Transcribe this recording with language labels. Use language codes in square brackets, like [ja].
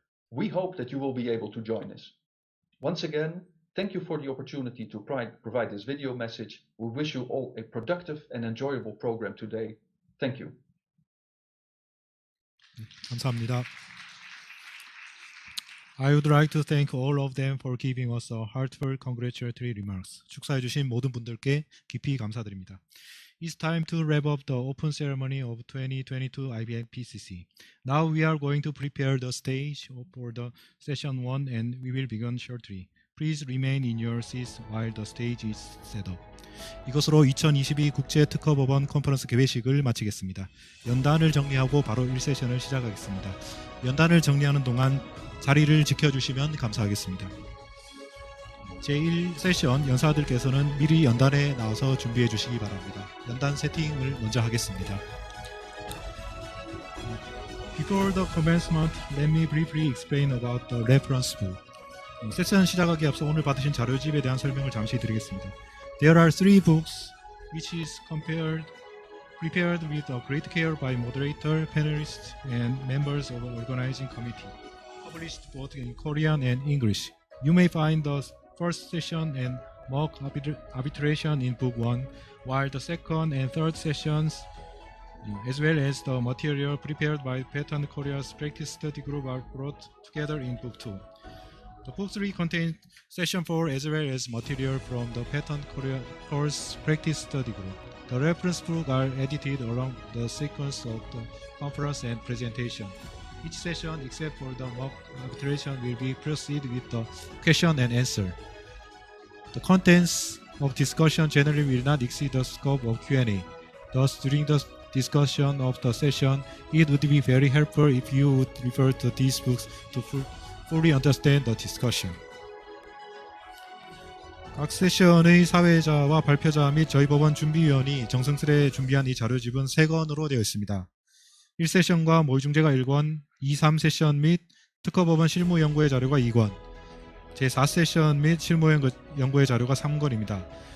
[en] We hope that you will be able to join us. Once again, thank you for the opportunity to provide this video message. We wish you all a productive and enjoyable program today. Thank you. [ko] 감사합니다. [en] I would like to thank all of them for giving us a heartfelt congratulatory remarks. [ko] 축사해 주신 모든 분들께 깊이 감사드립니다. [en] It's time to wrap up the open ceremony of 2022 IBM PCC. Now we are going to prepare the stage for the session 1 and we will begin shortly. Please remain in your seats while the stage is set up. [ko] 이것으로 2022 국제 특허법원 콘퍼런스 개회식을 마치겠습니다. 연단을 정리하고 바로 1세션을 시작하겠습니다. 연단을 정리하는 동안 자리를 지켜주시면 감사하겠습니다. 제1세션 연사들께서는 미리 연단에 나와서 준비해 주시기 바랍니다. 연단 세팅을 먼저 하겠습니다. [en] Before the commencement, let me briefly explain about the reference book. [ko] 세션 시작하기 앞서 오늘 받으신 자료집에 대한 설명을 잠시 드리겠습니다. [en] There are 3 books which is prepared with great care by moderator, panelists, and members of the organizing committee, published both in Korean and English. You may find the first session and mock arbitration in Book 1, while the second and third sessions, as well as the material prepared by Patent Korea's practice study group, are brought together in Book 2. The Book 3 contains Session 4 as well as material from the Patent Korea course practice study group. The reference books are edited along the sequence of the conference and presentation. Each session, except for the mock arbitration, will be proceeded with the question and answer. The contents of discussion generally will not exceed the scope of Q&A. Thus, during the discussion of the session, it would be very helpful if you would refer to these books to fully understand the discussion. [ko] 각 세션의 사회자와 발표자 및 저희 법원 준비위원이 정성스레 준비한 이 자료집은 3권으로 되어 있습니다. 1세션과 모의중재가 1권, 2, 3세션 및 특허법원 실무연구의 자료가 2권, 제4세션 및 실무연구의 자료가 3권입니다.